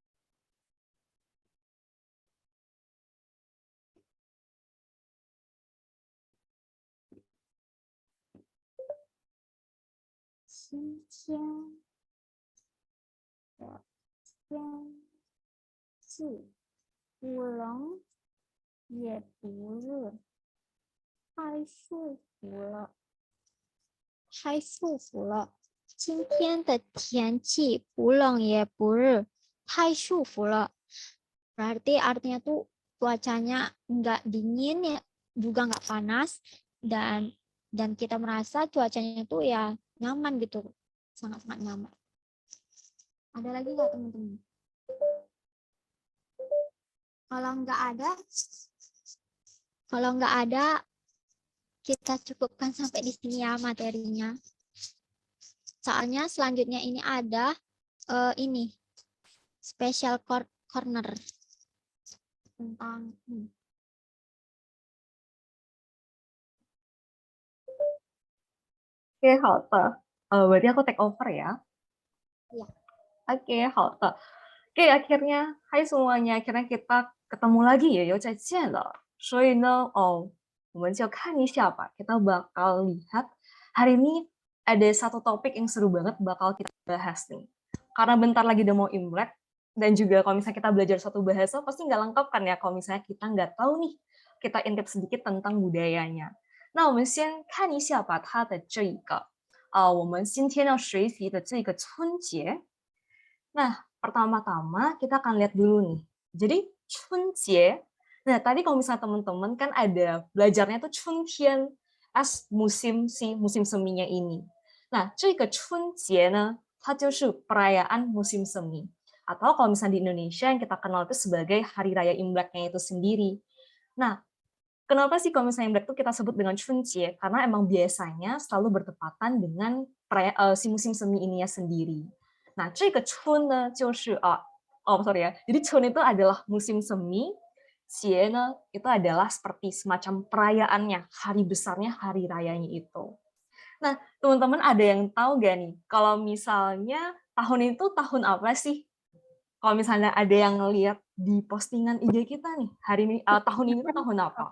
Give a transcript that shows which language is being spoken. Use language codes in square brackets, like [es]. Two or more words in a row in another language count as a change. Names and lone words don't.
[zh] 今天的天气不冷也不热，太舒服了，太舒服了。今天的天气不冷也不热，太舒服了。 [id] Berarti artinya tuh cuacanya nggak dingin ya, juga nggak panas, dan kita merasa cuacanya tuh ya nyaman gitu, sangat-sangat nyaman. Ada lagi nggak teman-teman? Kalau nggak ada, kita cukupkan sampai di sini ya materinya. Soalnya selanjutnya ini ada ini [en] special corner [id] tentang Oke, [zh] 好的. [id] Berarti aku take over ya? Iya. Oke, [zh] 好的. [id] Oke, akhirnya, hai semuanya, akhirnya kita ketemu lagi ya, [zh] 又再见了. 所以呢, 我们就看一下吧. [id] Kita bakal lihat hari ini ada satu topik yang seru banget bakal kita bahas nih. Karena bentar lagi udah mau Imlek, dan juga kalau misalnya kita belajar satu bahasa, pasti nggak lengkap kan ya kalau misalnya kita nggak tahu nih, kita intip sedikit tentang budayanya. [zh] 那我们先看一下吧，它的这一个，我们今天要学习的这个春节。 [id] Nah, pertama-tama kita akan lihat dulu nih. Jadi, [zh] 春节. [id] Nah, tadi kalau misalnya teman-teman kan ada belajarnya tuh 春天 as musim seminya ini. Nah, [zh] 这个春节呢，它就是 [id] perayaan musim semi. Atau kalau misalnya di Indonesia yang kita kenal itu sebagai Hari Raya Imleknya itu sendiri. Nah, kenapa sih kalau misalnya Imlek itu kita sebut dengan 春节? Karena emang biasanya selalu bertepatan dengan si musim semi ininya sendiri. Nah, [zh] 这个春呢就是 [id] sorry ya. Jadi 春 itu adalah musim semi, [zh] 节 呢 [id] itu adalah seperti semacam perayaannya, hari besarnya, hari rayanya itu. Nah, teman-teman ada yang tahu gak nih kalau misalnya tahun itu tahun apa sih? Kalau misalnya ada yang ngelihat di postingan IG kita nih, hari ini tahun ini tuh tahun apa?